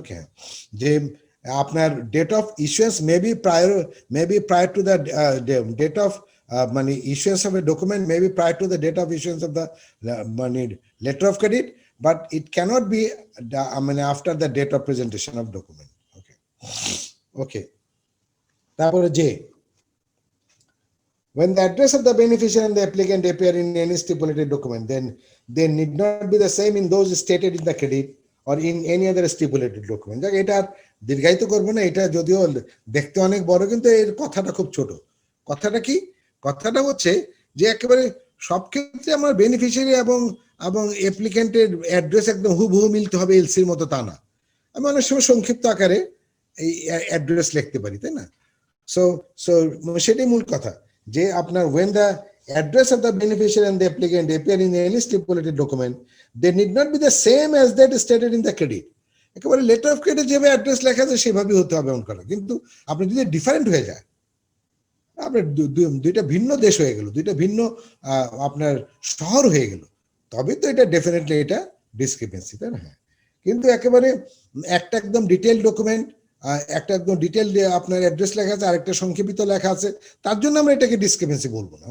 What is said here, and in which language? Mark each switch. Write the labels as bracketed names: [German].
[English] Okay, যে আপনার date of issuance may be prior to the date of মানে issuance of a document may be prior to the date of issuance of the মানে letter of credit, but it cannot be after the date of presentation of document. Okay, okay. [Bangla] তারপরে যে [English] when the address of the beneficiary and the applicant appear in any stipulated document, then they need not be the same in those stated in the credit or in any other stipulated document. [Bangla] যাক, এটা দীর্ঘায়িত করবো না, এটা যদিও দেখতে অনেক বড়, কিন্তু এর কথাটা খুব ছোট। কথাটা কি? কথাটা হচ্ছে যে একেবারে সব ক্ষেত্রে আমার বেনিফিশিয়ারি এবং অ্যাপ্লিকেন্টের অ্যাড্রেস একদম হুবহু মিলতে হবে এলসির মতো, তা না। আমি অনেক সময় সংক্ষিপ্ত আকারে এই অ্যাড্রেস লিখতে পারি, তাই না? [English] so so [Bangla] সেটাই মূল কথা, যে আপনার [English] when the address of the beneficiary and the applicant appear in any stipulated document, they need not be the same as that stated in the credit. [Bangla] একেবারে লেটার অফ ক্রেডিট যেভাবে address লেখা আছে সেভাবেই হতে হবে এমন কথা। কিন্তু আপনি যদি ডিফারেন্ট হয়ে যায়, আপনার দুইটা ভিন্ন দেশ হয়ে গেল, দুইটা ভিন্ন আপনার শহর হয়ে গেল, তবে তো এটা ডেফিনেটলি এটা ডিসক্রিপেন্সি, তাই না? কিন্তু একেবারে একটা একদম ডিটেল ডকুমেন্ট, একটা একদম ডিটেল আপনার অ্যাড্রেস লেখা আছে, আরেকটা সংক্ষেপিত লেখা আছে, তার জন্য আমরা এটাকে ডিসক্রিপেন্সি বলবো না।